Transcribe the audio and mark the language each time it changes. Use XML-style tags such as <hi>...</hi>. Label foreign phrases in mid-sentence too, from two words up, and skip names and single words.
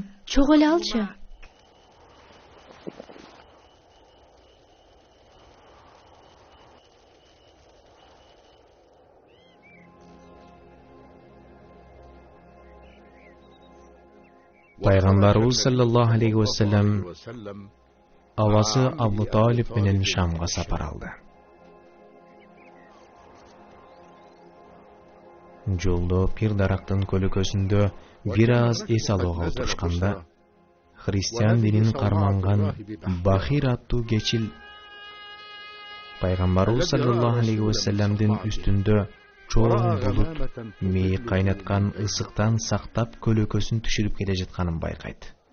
<ky>Чогуу эле алчы. Пайгамбарыбыз</ky> <ar>صلى الله عليه وسلم</ar> <ky>авасы Абу Талиб менен Шамга сапар алды. Жолдо пир дарактын көлөкөсүндө бир аз эс алууга отурушканда, христиан динин карманган Бахир аттуу кечил Пайгамбарыбыз</ky> <ar>صلى الله عليه وسلم</ar> <ky>үстүндө чоң булут мейи кайнаткан ысыктан сактап көлөкөсүн түшүрүп келе жатканын байкайт.</ky>